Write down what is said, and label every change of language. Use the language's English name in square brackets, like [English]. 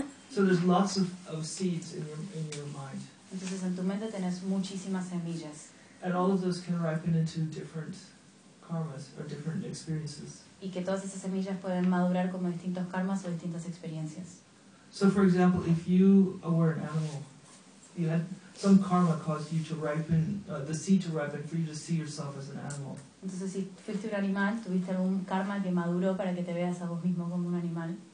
[English] So there's lots of seeds in your mind. [Spanish] Entonces en tu mente tenés muchísimas semillas. [English] And all of those can ripen into different karmas or different experiences. [Spanish] Y que todas esas semillas pueden madurar como distintos karmas o distintas experiencias. [English] So for example, if you were an animal, you had some karma caused you to ripen, the seed to ripen for you to see yourself as an animal. [Spanish] Entonces si fuiste un animal, tuviste algún karma que maduró para que te veas a vos mismo como un animal.